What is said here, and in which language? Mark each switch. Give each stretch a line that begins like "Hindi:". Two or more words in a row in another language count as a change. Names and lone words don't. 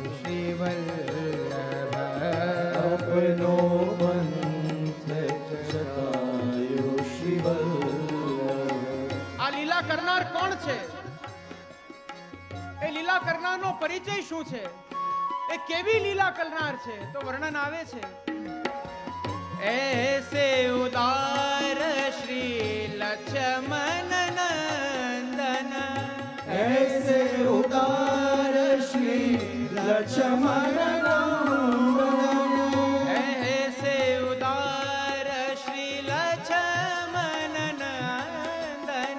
Gujarati: શ્રી વલ્લભ
Hindi: अपनो पंथ चकायो श्री वल्लभ।
Gujarati: આ લીલા કરનાર કોણ છે? એ લીલા કરનારનો પરિચય શું છે? એ કેવી લીલા કરનાર છે? તો વર્ણન આવે છે,
Hindi: ऐसे उदार श्री लक्ष्मण नंदन, ऐसे उदार श्री लक्ष्मण नंदन, ऐसे उदार श्री लक्ष्मण नंदन,